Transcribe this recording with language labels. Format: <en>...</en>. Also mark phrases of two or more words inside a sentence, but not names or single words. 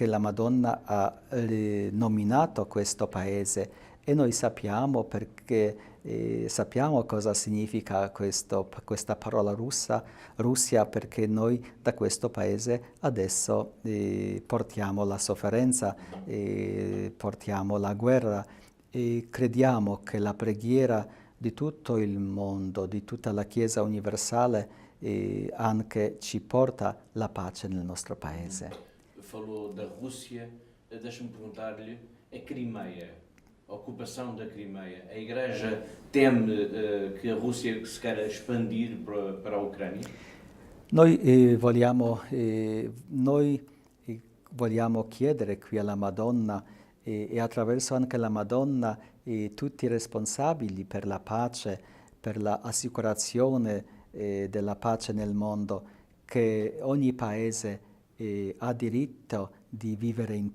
<it>la Madonna ha nominato questo paese, e noi sappiamo sappiamo cosa significa questa parola Russia, perché noi da questo paese adesso portiamo la sofferenza, portiamo la guerra, e crediamo che la preghiera di tutto il mondo, di tutta la Chiesa universale, anche ci porta la pace nel nostro paese.</it> <pt>Falou da Rússia, deixa-me perguntar-lhe a Crimeia, a ocupação da Crimeia. A Igreja teme que a Rússia se queira expandir para a Ucrânia?</pt> <it>Noi vogliamo chiedere qui alla Madonna, e attraverso anche la Madonna, tutti i responsabili per la pace, per l'assicurazione della pace nel mondo, che ogni paese ha diritto di vivere in</it>